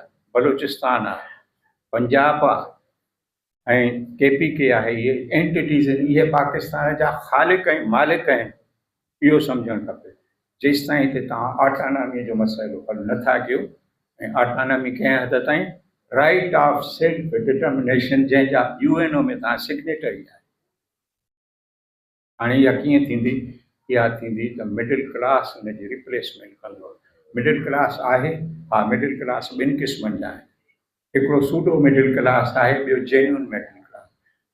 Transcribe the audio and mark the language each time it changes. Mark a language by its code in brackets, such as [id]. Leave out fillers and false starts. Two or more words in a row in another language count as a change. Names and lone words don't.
[sd] बलूचिस्तान आहे, पंजाब आहे ऐं KPK आहे। इहे एंटिटीज़ आहिनि, इहे पाकिस्तान जा ख़ालिक ऐं मालिक आहिनि। इहो सम्झणु खपे। जेसि ताईं हिते तव्हां ऑटोनॉमी जो मसइलो हल नथा कयो, ऐं ऑटोनॉमी कंहिं हद ताईं [en] right of self determination [sd] जंहिंजा UNO में तव्हां सिग्नेटरी आहे। हाणे इहा कीअं थींदी? इहा थींदी त [en] middle class [sd] हुनजी रिप्लेसमेंट कंदो। [en] middle class [sd] आहे, हा [en] middle class [sd] ॿिनि क़िस्मनि जा आहिनि। हिकिड़ो [en] pseudo middle class [sd] आहे, ॿियो [en] genuine middle class.